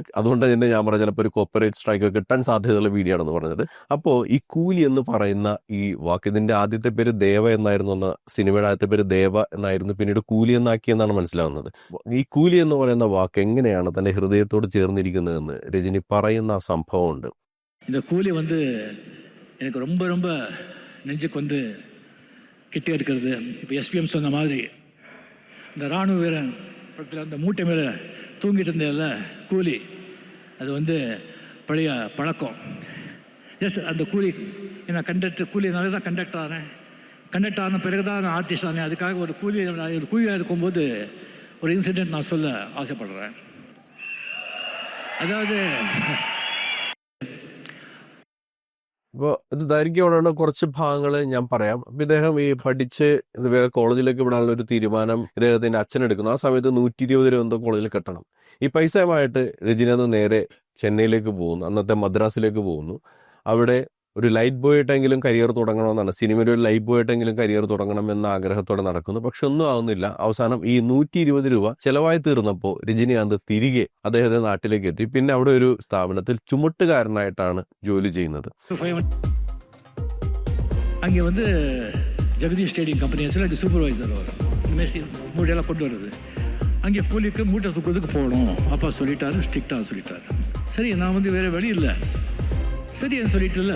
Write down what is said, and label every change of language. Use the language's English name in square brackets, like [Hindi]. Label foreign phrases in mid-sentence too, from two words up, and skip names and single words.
[Malayalam] അതുകൊണ്ട് തന്നെ ഞാൻ പറഞ്ഞ ചിലപ്പോൾ ഒരു [English] copyright strike [Malayalam] കിട്ടാൻ സാധ്യതയുള്ള വീഡിയോ ആണെന്ന് പറഞ്ഞത്. അപ്പോൾ ഈ കൂലി എന്ന് പറയുന്ന ഈ വാക്ക്, ഇതിൻ്റെ ആദ്യത്തെ പേര് ദേവ എന്നായിരുന്നു, എന്ന സിനിമയുടെ ആദ്യത്തെ പേര് ദേവ എന്നായിരുന്നു, പിന്നീട് കൂലി എന്നാക്കിയെന്നാണ് മനസ്സിലാവുന്നത്. ഈ കൂലി എന്ന് പറയുന്ന വാക്ക് എങ്ങനെയാണ് തൻ്റെ ഹൃദയത്തോട് ചേർന്നിരിക്കുന്നതെന്ന് രജനി പറയുന്ന ആ സംഭവമുണ്ട്. [Tamil] இந்த கூலி எனக்கு ரொம்ப ரொம்ப நெஞ்சுக்கு கிட்டே இருக்கிறது. இப்போ எஸ்பிஎம் சொன்ன மாதிரி இந்த இராணுவ வீரன் படத்தில் அந்த மூட்டை மேலே தூங்கிட்டு இருந்தேன்ல கூலி, அது பழைய பழக்கம். ஜஸ்ட் அந்த கூலி நான் கூலினால தான் கண்டக்டர் ஆன பிறகு தான் நான் ஆர்டிஸ்ட் ஆனேன். அதுக்காக ஒரு கூலியாக இருக்கும்போது ஒரு இன்சிடெண்ட் நான் சொல்ல ஆசைப்படுறேன். [Malayalam] അതായത് ഇപ്പോൾ ഇത് ദൈർഘ്യമുള്ള കുറച്ച് ഭാഗങ്ങൾ ഞാൻ പറയാം. അപ്പം ഇദ്ദേഹം ഈ പഠിച്ച് വേറെ കോളേജിലേക്ക് വിടാനുള്ള ഒരു തീരുമാനം ഇദ്ദേഹത്തിൻ്റെ അച്ഛനെടുക്കുന്നു. ആ സമയത്ത് 120 രൂപ എന്തോ കോളേജിൽ കെട്ടണം. ഈ പൈസയുമായിട്ട് രജനി നേരെ ചെന്നൈയിലേക്ക് പോകുന്നു, അന്നത്തെ മദ്രാസിലേക്ക് പോകുന്നു. അവിടെ ഒരു [English] light boy [Malayalam] ആയിട്ടെങ്കിലും കരിയർ തുടങ്ങണമെന്നാണ്, സിനിമയിൽ ഒരു [English] light boy [Malayalam] ആയിട്ടെങ്കിലും കരിയർ തുടങ്ങണമെന്ന ആഗ്രഹത്തോടെ നടക്കുന്നു. പക്ഷെ ഒന്നും ആവുന്നില്ല. അവസാനം ഈ 120 രൂപ ചെലവായി തീർന്നപ്പോൾ രജനികാന്ത് തിരികെ അദ്ദേഹത്തിന്റെ നാട്ടിലേക്ക് എത്തി. പിന്നെ അവിടെ ഒരു സ്ഥാപനത്തിൽ ചുമട്ടുകാരനായിട്ടാണ് ജോലി ചെയ്യുന്നത്. [Tamil] அங்கே ஜெகதீஷ் ட்ரேடிங் கம்பெனி சொல்லி சூப்பர்வைசர் மூட்டையெல்லாம் கொண்டு வருது. அங்கே கூலிக்கு மூட்டை தூக்கிறதுக்கு போகணும் அப்பா சொல்லிட்டாரு, ஸ்ட்ரிக்டாக சொல்லிட்டாரு. சரி, நான் வேறு வழி இல்லை, சரின்னு சொல்லிட்டு இல்லை.